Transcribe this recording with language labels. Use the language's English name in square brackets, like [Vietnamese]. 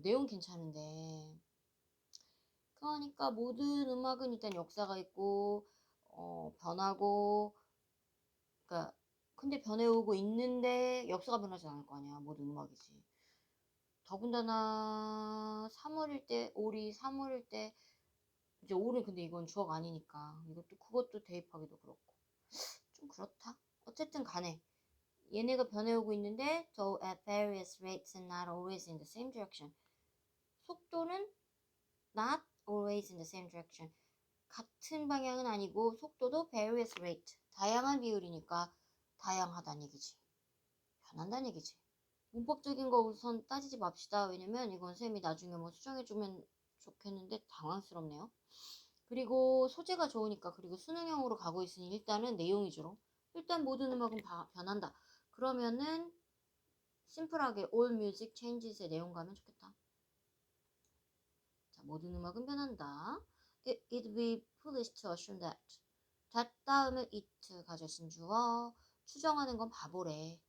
[Korean] 내용 괜찮은데 그러니까 모든 음악은 일단 역사가 있고 변하고 그러니까 근데 변해오고 있는데 역사가 변하지 않을 거 아니야. 모든 음악이지. 더군다나 사물일 때 오리 사물일 때 이제 올은 근데 이건 주어가 아니니까 그것도 대입하기도 그렇고 좀 그렇다. 어쨌든 간에 얘네가 변해오고 있는데 [English] though at various rates and not always in the same direction. [Korean] 속도는 [English] not always in the same direction. [Korean] 같은 방향은 아니고 속도도 [English] various rate. [Korean] 다양한 비율이니까 다양하다는 얘기지. 변한다는 얘기지. 문법적인 거 우선 따지지 맙시다. 왜냐면 이건 쌤이 나중에 뭐 수정해주면 좋겠는데 당황스럽네요. 그리고 소재가 좋으니까 그리고 수능형으로 가고 있으니 일단은 내용 위주로 일단 모든 음악은 변한다. 그러면은 심플하게 [English] all music changes [Korean] 의 내용 가면 좋겠다. 자, 모든 음악은 변한다. [English] It'd be foolish to assume that. [Korean] that 다음에 it 가져진 주어 추정하는 건 바보래.